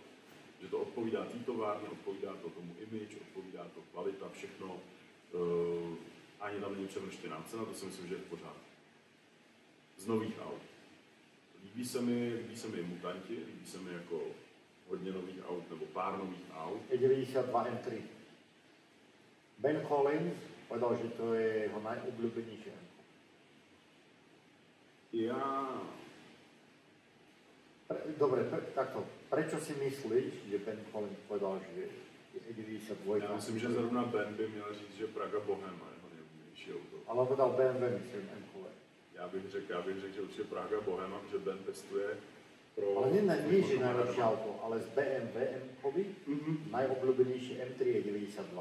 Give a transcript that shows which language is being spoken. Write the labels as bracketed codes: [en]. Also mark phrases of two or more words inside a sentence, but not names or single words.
[cs] Že to odpovídá té továrně, odpovídá to tomu image, odpovídá to kvalita, všechno. Ani tam není přemrštěná cena, to si myslím, že je v pořádku. Z nových aut. Líbí se mi Mutanti, líbí se mi jako hodně nových aut, nebo pár nových aut. [sk] E92 M3. Ben Collins povedal, že to je jeho najobľúbenejšie. Dobre, takto. Prečo si myslíš, že Ben Collins povedal, že je E92? [cs] Já myslím, že zrovna Ben by měl říct, že Praga Bohema je jeho nejobľúbenejší auto. [sk] Ale on povedal BMW, myslím, M-kole. [cs] Já bych řekl, že určitě Praga Bohema, že Ben testuje pro... [sk] Ale nie že najlepšie auto, ale z BMW M-kový najobľúbenejší M3 je 92.